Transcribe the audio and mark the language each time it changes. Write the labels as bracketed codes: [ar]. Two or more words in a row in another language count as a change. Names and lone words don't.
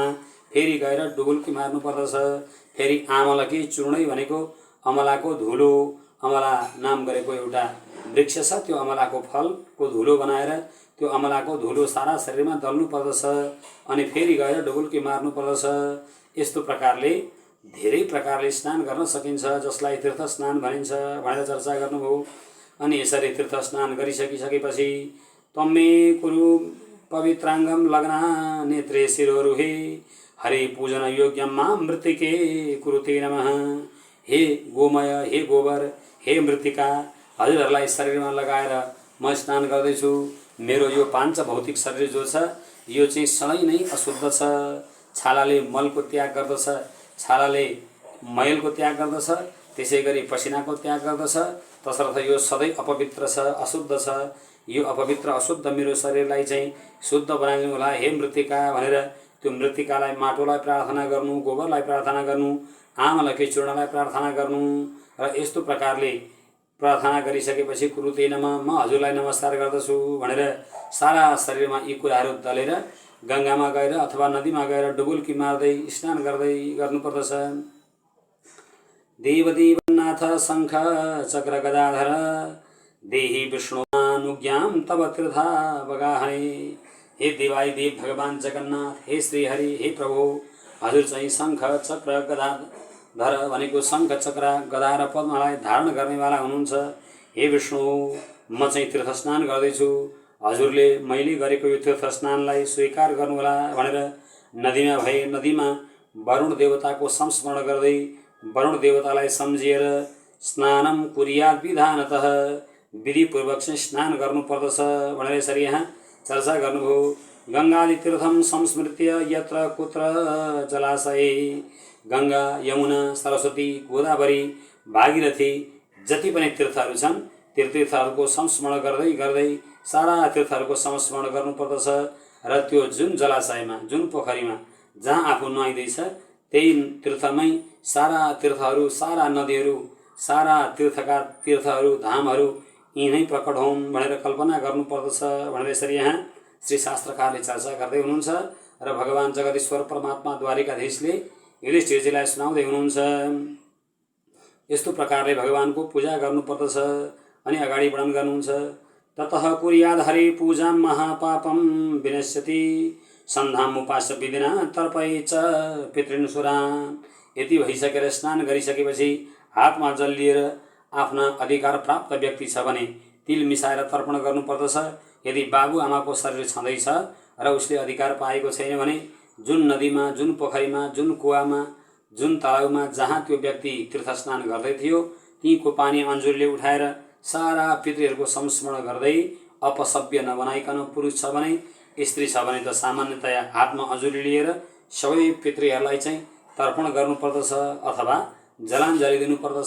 [ne] फेरि गएर डुबुल्की मार्नु पर्दछ। फेरि [sa] आमलकी चूर्णै [ne] भनेको अमलाको धुलो, अमला नाम गरेको एउटा वृक्ष छ, त्यो अमलाको फलको धुलो बनाएर त्यो अमलाको धुलो सारा शरीरमा दल्नु पर्दछ। अनि फेरि गएर डुबुल्की मार्नु पर्दछ। यस्तो प्रकारले धेरै प्रकारले स्नान गर्न सकिन्छ, जसलाई तीर्थ स्नान भनिन्छ भनेर चर्चा गर्नुभयो। अनि यसरी तीर्थ स्नान गरिसकिसकेपछि [sa] तम्मे कुरु पवित्राङ्गम लग्ना नेत्रे शिरोरुहे हरि पूजन योग्यम मां मृत्तिके कुरुते नमः। [ne] हे गोमय, हे गोबर, हे मृत्तिका, हजुरहरूलाई शरीरमा लगाएर म स्नान गर्दैछु। मेरो यो पाञ्च भौतिक शरीर जो छ यो चाहिँ सधैँ नै अशुद्ध छ। छालाले मलको त्याग गर्दछ, छालाले मैलको त्याग गर्दछ, त्यसै गरी पसिनाको त्याग गर्दछ। तसर्थ यो सधैँ अपवित्र छ, अशुद्ध छ। यो अपवित्र अशुद्ध मेरो शरीरलाई चाहिँ शुद्ध बनाइदिनु होला हे मृत्तिका भनेर त्यो मृत्तिकालाई, माटोलाई प्रार्थना गर्नु, गोबरलाई प्रार्थना गर्नु, आमलकी चूर्णलाई प्रार्थना गर्नु। र यस्तो प्रकारले प्रार्थना गरिसकेपछि [sa] कुरुते नमः, [ne] म हजुरलाई नमस्कार गर्दछु भनेर सारा शरीरमा यी कुराहरू दलेर गङ्गामा गएर अथवा नदीमा गएर डुबुल्की मार्दै स्नान गर्दै गर्नुपर्दछ। [sa] देवदेवनाथ शङ्ख चक्र गदाधर देहि विष्णुनुज्ञां तव तीर्था बगाहने। [ne] हे देवादिदेव भगवान जगन्नाथ, हे श्रीहरि, हे प्रभु, हजुर चाहिँ शङ्ख चक्र गदाधर भनेको शङ्ख चक्र गदा र पद्मलाई धारण गर्नेवाला हुनुहुन्छ। हे विष्णु, म चाहिँ तीर्थ स्नान गर्दैछु, हजुरले मैले गरेको यो तीर्थ स्नानलाई स्वीकार गर्नुहोला भनेर नदीमा वरुण देवताको संस्मरण गर्दै वरुण देवतालाई सम्झिएर [sa] स्नानम कुर्यात् विधानतः, [ne] विधिपूर्वक चाहिँ स्नान गर्नुपर्दछ भनेर यसरी यहाँ चर्चा गर्नुभयो। [sa] गङ्गादि तीर्थम संस्मृत्य यत्र कुत्र जलाशय, [ne] गङ्गा, यमुना, सरस्वती, गोदावरी, भागीरथी जति पनि तीर्थहरू छन् त्यो तीर्थहरूको संस्मरण गर्दै गर्दै सारा तीर्थहरूको संस्मरण गर्नुपर्दछ र त्यो जुन जलाशयमा, जुन पोखरीमा जहाँ आफू नुहाइँदैछ त्यही तीर्थमै सारा तीर्थहरू, सारा नदीहरू, सारा तीर्थहरू, धामहरू यिनै प्रकट हुन् भनेर कल्पना गर्नुपर्दछ भनेर यसरी यहाँ श्री शास्त्रकारले चर्चा गर्दै हुनुहुन्छ र भगवान जगदीश्वर परमात्मा द्वारिकाधीशले युधिष्ठिरजीलाई सुनाउँदै हुनुहुन्छ। यस्तो प्रकारले भगवानको पूजा गर्नुपर्दछ अनि अगाडि वर्णन गर्नुहुन्छ। [sa] ततः कुर्याद् हरि पूजां महापापं विनश्यति, सन्धामुपास्य विधिना तर्पये च पितृन्सुरान्। [ne] यति भइसकेर स्नान गरिसकेपछि हातमा जल लिएर आफ्ना अधिकार प्राप्त व्यक्ति छ भने तिल मिसाएर तर्पण गर्नुपर्दछ। यदि बाबुआमाको शरीर छँदैछ र उसले अधिकार पाएको छैन भने जुन नदीमा, जुन पोखरीमा, जुन कुवामा, जुन तलाउमा जहाँ त्यो व्यक्ति तीर्थ स्नान गर्दै थियो तीको पानी अन्जुरले उठाएर सारा पितृहरूको संस्मरण गर्दै अपसभ्य नबनाइकन, पुरुष छ भने, स्त्री छ भने त सामान्यतया हातमा अन्जुरी लिएर सबै पितृहरूलाई चाहिँ तर्पण गर्नुपर्दछ अथवा जलाञ्जली दिनुपर्दछ।